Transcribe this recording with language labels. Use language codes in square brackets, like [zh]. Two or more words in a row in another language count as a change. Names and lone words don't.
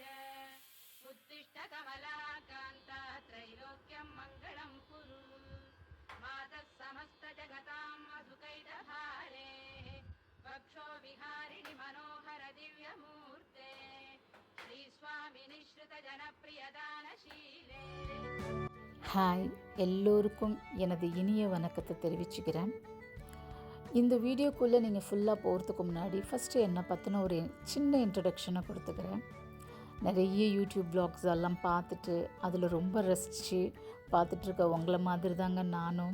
[sa] उत्तिष्ठ कमलाकान्ता त्रैलोक्यं मङ्गलं कुरु. मातः समस्त जगतां मधुकैटभारे. वक्षो विहारिणि मनोहर दिव्यमूर्ते. श्री स्वामी निश्रित जनप्रिय दानशीले. [ta] ஹாய், எல்லோருக்கும் எனது இனிய வணக்கத்தை தெரிவிச்சுக்கிறேன். இந்த வீடியோக்குள்ளே நீங்கள் ஃபுல்லாக போகிறதுக்கு முன்னாடி ஃபஸ்ட்டு என்னை பற்றின ஒரு சின்ன இன்ட்ரடக்ஷனை கொடுத்துக்கிறேன். நிறைய [en] YouTube vlogs [ta] எல்லாம் பார்த்துட்டு அதில் ரொம்ப ரசித்து பார்த்துட்ருக்க உங்களை மாதிரி தாங்க நானும்.